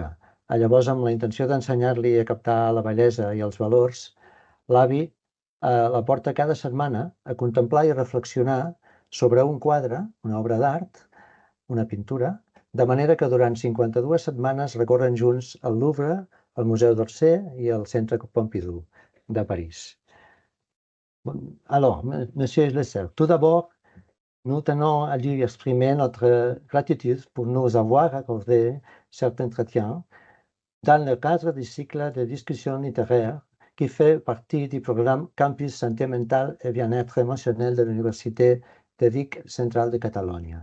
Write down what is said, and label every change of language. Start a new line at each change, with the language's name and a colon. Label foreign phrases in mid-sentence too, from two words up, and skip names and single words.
Catalan: Llavors, amb la intenció d'ensenyar-li a captar la bellesa i els valors, l'avi la porta cada setmana a contemplar i reflexionar sobre un quadre, una obra d'art, una pintura, de manera que durant 52 setmanes recorren junts el Louvre, el Museu d'Orsay i el Centre Pompidou de París.
French: Alors, Monsieur Lesser, tout d'abord, nous tenons à lui exprimer notre gratitude pour nous avoir accordé cet entretien dans le cadre du cycle de discussion littéraire qui fait partie du programme Campus Santé Mentale et Bien-être émotionnel de l'Université de Vic Central de Catalogne.